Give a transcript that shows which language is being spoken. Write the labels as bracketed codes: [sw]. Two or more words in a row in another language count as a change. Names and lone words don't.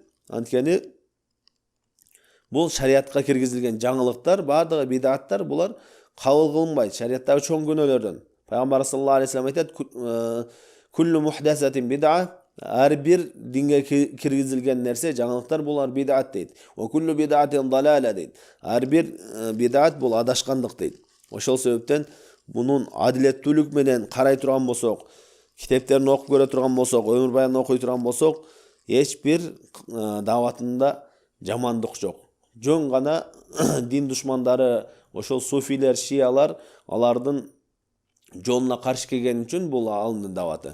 [ky] Анткени бул шариятка киргизилген жаңылыктар, баардыгы бидаттар, булар кабыл кылынбайт. Шариаттагы чоң күнөөлөрдөн. Пайгамбар [ar] صلى الله عليه وسلم [ky] айтат: [ar] "كل محدثة بدعة." [ky] Ар бир динге киргизилген нерсе, жаңылыктар, булар бид'ат дейт. [ar] "وكل بدعة ضلالة" дейт. [ky] Ар бир бид'ат бул адашкандык дейт. Ошол себептен мунун адилеттүүлүк менен карай турган болсок, китептерин окуп көрө турган болсок, өмүр баянын окуй турган болсок, эч бир даватында жамандык жок. Жөн гана дин душмандары, ошол суфилер, шиялар алардын жолуна каршы келген үчүн бул алымдын даваты.